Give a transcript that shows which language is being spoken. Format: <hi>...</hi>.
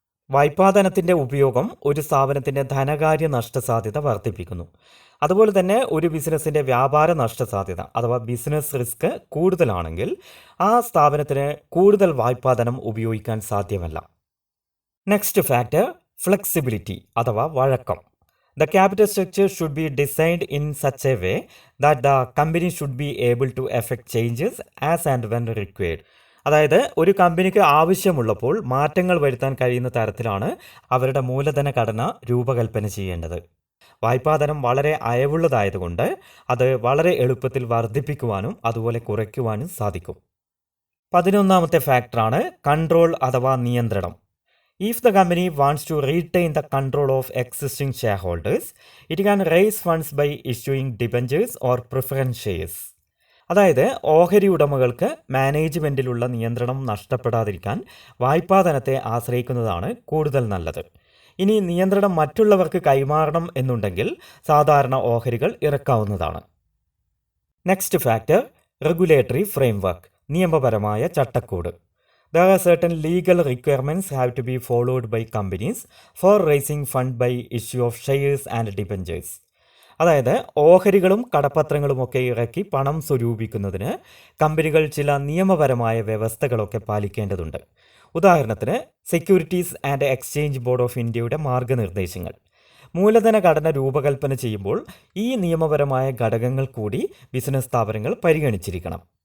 <ml>വായ്പാധനത്തിൻ്റെ ഉപയോഗം ഒരു സ്ഥാപനത്തിൻ്റെ ധനകാര്യ നഷ്ടസാധ്യത വർദ്ധിപ്പിക്കുന്നു. അതുപോലെ തന്നെ ഒരു ബിസിനസ്സിൻ്റെ വ്യാപാര നഷ്ടസാധ്യത അഥവാ ബിസിനസ് റിസ്ക് കൂടുതലാണെങ്കിൽ ആ സ്ഥാപനത്തിന് കൂടുതൽ വായ്പാധനം ഉപയോഗിക്കാൻ സാധ്യമല്ല.</ml> <en>next factor flexibility</en> <ml>അഥവാ വഴക്കം.</ml> <en>The capital structure should be designed in such a way that the company should be able to effect changes as and when required.</en> <ml>അതായത് ഒരു കമ്പനിക്ക് ആവശ്യമുള്ളപ്പോൾ മാറ്റങ്ങൾ വരുത്താൻ കഴിയുന്ന തരത്തിലാണ് അവരുടെ മൂലധന ഘടന രൂപകൽപ്പന ചെയ്യേണ്ടത്. വായ്പാധനം വളരെ അയവുള്ളതായതുകൊണ്ട് അത് വളരെ എളുപ്പത്തിൽ വർദ്ധിപ്പിക്കുവാനും അതുപോലെ കുറയ്ക്കുവാനും സാധിക്കും. 11ാമത്തെ ഫാക്ടറാണ് കൺട്രോൾ അഥവാ നിയന്ത്രണം.</ml> <en>If the company wants to retain the control of existing shareholders, it can raise funds by issuing debentures or preference shares.</en> <ml>അതായത് ഓഹരി ഉടമകൾക്ക് മാനേജ്മെൻറ്റിലുള്ള നിയന്ത്രണം നഷ്ടപ്പെടാതിരിക്കാൻ വായ്പാധനത്തെ ആശ്രയിക്കുന്നതാണ് കൂടുതൽ നല്ലത്. ഇനി നിയന്ത്രണം മറ്റുള്ളവർക്ക് കൈമാറണം എന്നുണ്ടെങ്കിൽ സാധാരണ ഓഹരികൾ ഇറക്കാവുന്നതാണ്.</ml> <en>next factor regulatory framework,</en> <ml>നിയമപരമായ ചട്ടക്കൂട്.</ml> <en>There are certain legal requirements have to be followed by companies for raising fund by issue of shares and debentures.</en> <ml>അതായത് ഓഹരികളും കടപ്പത്രങ്ങളുമൊക്കെ ഇറക്കി പണം സ്വരൂപിക്കുന്നതിന് കമ്പനികൾ ചില നിയമപരമായ വ്യവസ്ഥകളൊക്കെ പാലിക്കേണ്ടതുണ്ട്. ഉദാഹരണത്തിന് securities and exchange board of ഇന്ത്യയുടെ മാർഗനിർദ്ദേശങ്ങൾ. മൂലധന ഘടന രൂപകൽപ്പന ചെയ്യുമ്പോൾ ഈ നിയമപരമായ ഘടകങ്ങൾ കൂടി ബിസിനസ് സ്ഥാപനങ്ങൾ പരിഗണിച്ചിരിക്കണം.</ml>